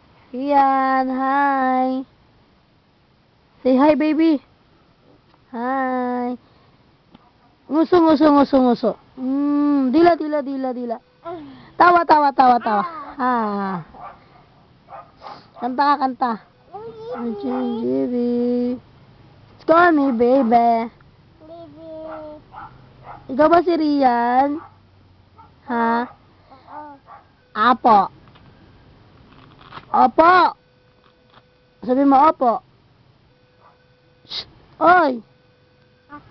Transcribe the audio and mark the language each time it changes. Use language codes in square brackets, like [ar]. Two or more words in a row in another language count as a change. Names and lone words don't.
[en] Rian, hi. Say hi, baby. Hi. Nguso, nguso, nguso, nguso. Dila, dila, dila, dila. Tawa, tawa, tawa, tawa. Kanta ka, kanta. Baby. Let's call me, baby. [tl] Ikaw ba si Rian? Ha? Apo. Opo. Sabi mo, opo. Shh. Oy. Apa.